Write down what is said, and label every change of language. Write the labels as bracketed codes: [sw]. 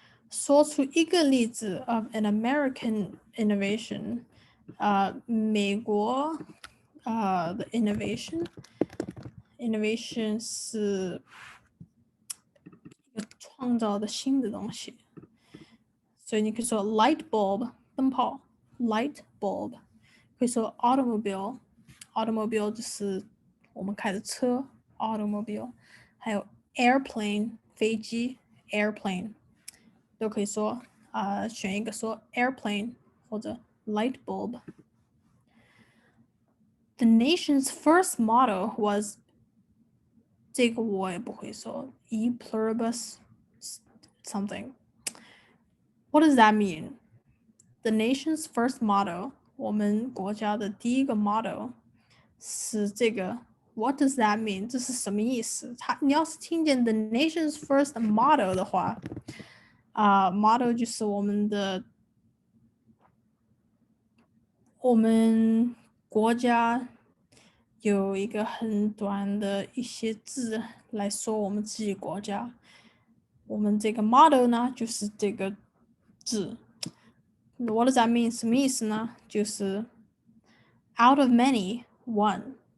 [zh] 说出一个例子 [en] of an American innovation. [zh] 美国的 innovation 是创造的新的东西，所以你可以说 [en] light bulb [zh] 灯泡 light bulb 可以说 automobile 就是我们开的车 automobile， 还有 airplane 飞机 airplane 都可以说选一个说 airplane 或者 light bulb。 [en] The nation's first motto was [zh] 这个我也不会说 [en] e pluribus something. What does that mean? The nation's first motto [zh] 我们国家的第一个 [en] motto [zh] 是这个 [en] What does that mean? [zh] 这是什么意思？你要是听见 [en] the nation's first motto [zh] 的话motto 就是我们国家有一个很短的一些字来说我们自己国家。我们这个 motto 呢，就是这个字。 [en] What does that mean? [zh] 什么意思呢？就是 [en] out of many, one。